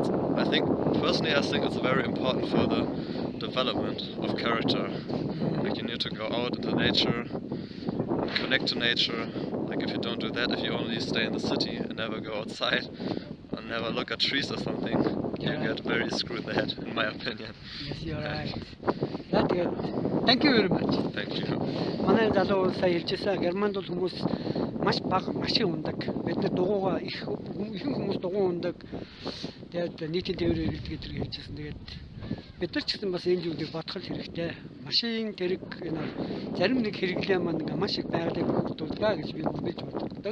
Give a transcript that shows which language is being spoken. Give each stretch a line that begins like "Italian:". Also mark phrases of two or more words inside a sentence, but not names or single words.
English: So I think personally, I think it's very important for the development of character. Like you need to go out into nature, and connect to nature. Like if you don't do that, if you only stay in the city and never go outside and never look at trees or something, you Yeah. get very screwed in the head, in my opinion. Yes, you're right.
Mongolian: За тэгээд
English: thank you very much. Thank you.
Mongolian: Манай залуу сая хэлжсэн Германд бол хүмүүс маш бага машин ундаг. Бид нар дугуйгаа ихэнх хүмүүс дугуй ундаг. Тэгээд нийтийн тээврээр ирдэг гэдгийг хэлжсэн. Тэгээд бид нар ч гэсэн бас энэ зүйлийг бодох хэрэгтэй. Машин тэрэг энэ зарим нэг хэрэглээ маань ингээ маш их байгалыг бүрдүүлдэг гэж би үргэлж боддог.